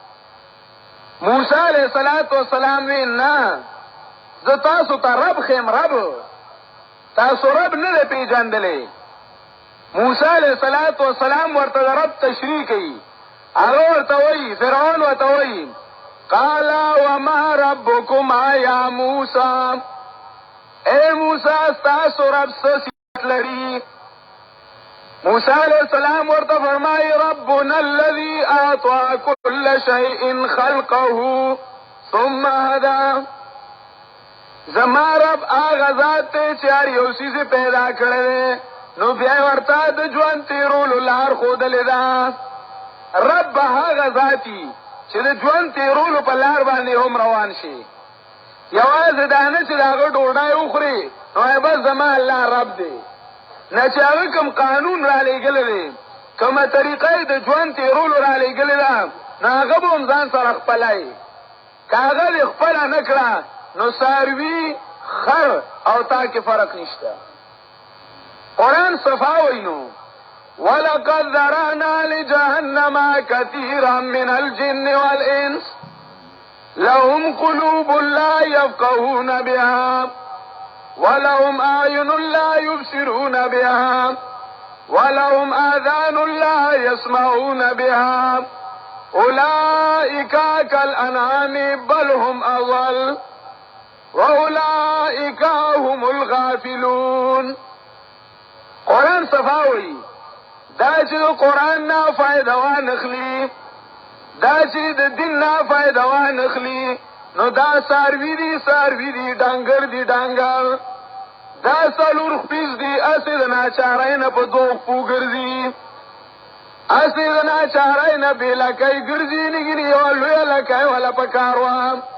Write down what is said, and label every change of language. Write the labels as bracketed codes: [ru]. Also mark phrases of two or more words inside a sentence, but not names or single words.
[ps] موسی [ar] علیہ السلام [ps] وی نه، زه تاسو ته رب خیم، رب تاسو رب نه دی پیژندلی. موسی [ar] علیہ السلام [ps] ورته د رب تشریح کوي. هغه ورته وایي، فرعون ورته وایي [ar] قال وما ربكما یا موسی، [ps] اے موسی ستاسو رب څه صفت لري؟ موسی [ar] علیہ السلام [ps] ورته فرمایي [ar] ربنا الذي اعطى كل شيء خلقه ثم هدى، [ps] زما رب هغه ذات ته چې هر یو څیز پیدا کړی نو بیا ورته د ژوند تیرولو لار ښودلې ده. رب هغه ذاتي چې د ژوند تیرولو په لار باندې هم روان شي. یوازې دا نه چې د هغه ډوډۍ وخوري نو بس زما الله رب دی، نه چې هغه کوم قانون را لېږلی دی، کومه طریقه یې د ژوند تیرولو را لېږلې ده نو هغه به هم ځان سره خپلوي. که هغه دې خپله نه کړه نو څاروي، خر او تا کې فرق نشته. قرآن صفا وایي نو [ar] وَلَقَدْ ذَرَأْنَا لِجَهَنَّمَ كَثِيرًا مِنَ الْجِنِّ وَالْإِنسِ لَهُمْ قُلُوبٌ لَا يَفْقَهُونَ بِهَا وَلَهُمْ أَعْيُنٌ لَا يُبْصِرُونَ بِهَا وَلَهُمْ آذَانٌ لَا يَسْمَعُونَ بِهَا أُولَئِكَ كَالْأَنْعَامِ بَلْ هُمْ أَضَلُّ وَأُولَئِكَ هُمُ الْغَافِلُونَ. [ps] قرآن صفاوی دا چې د قرآن نه فائدہ وانخلي، دا چې د دین نه فائدہ وانخلي نو دا څاروي دي، څاروي دي، ډنګر دي، ډنګر، دا څلور خپیز دي، اسې د ناچارۍ نه په دوه پو ګرځي، اسې د ناچارۍ نه بې لکۍ ګرځي، نګینې یوه لویه لکۍ وله په کار وه.